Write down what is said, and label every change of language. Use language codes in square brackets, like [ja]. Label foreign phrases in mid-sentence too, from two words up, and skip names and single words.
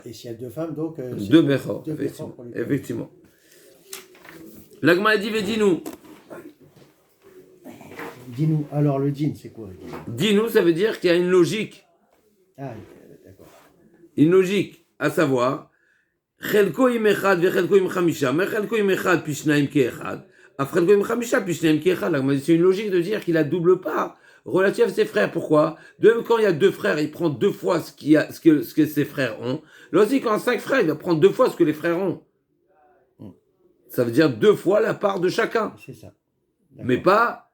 [fr] Et s'il y a deux femmes, donc. c'est Deux Bechor, deux effectivement. Béchor pour les deux. Effectivement. L'Agma dit, dis-nous. Dis-nous, alors le djinn, c'est quoi? Dis-nous, ça veut dire qu'il y a une logique. Ah, d'accord. Une logique, à savoir, [he] חלקו עם אחד וחלקו עם חמישה, מחלקו עם אחד פי שניים כאחד, אף חלקו עם חמישה פי שניים כאחד. [fr] C'est une logique de dire qu'il a double part relative à ses frères. Pourquoi? De même, quand il y a deux frères, il prend deux fois ce que ses frères ont. Là aussi, quand il y a 5 frères, il va prendre deux fois ce que les frères ont. Ça veut dire deux fois la part de chacun. C'est ça. D'accord. Mais pas